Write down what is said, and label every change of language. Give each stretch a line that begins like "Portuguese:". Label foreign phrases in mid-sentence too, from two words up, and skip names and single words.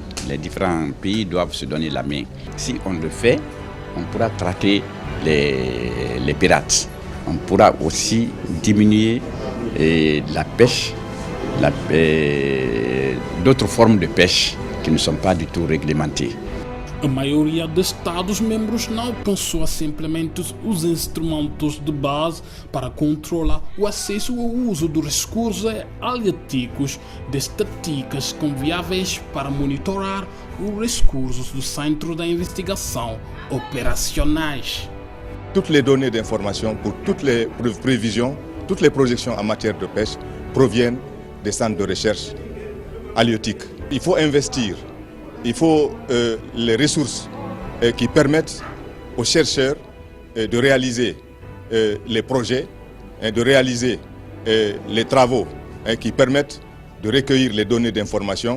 French: Les différents pays doivent se donner la main. Si on le fait, on pourra traquer les pirates. On pourra aussi diminuer la pêche, d'autres formes de pêche qui ne sont pas du tout réglementées.
Portuguese: A maioria dos Estados-membros não alcançou simplesmente os instrumentos de base para controlar o acesso ao uso dos recursos halieuticos de estatísticas confiáveis para monitorar os recursos do Centro de Investigação operacionais.
French: Toutes les données d'information pour toutes les prévisions, toutes les projections en matière de pêche proviennent des centres de recherche halieutiques. Il faut investir. Il faut les ressources qui permettent aux chercheurs de réaliser les projets, de réaliser les travaux qui permettent de recueillir les données d'information.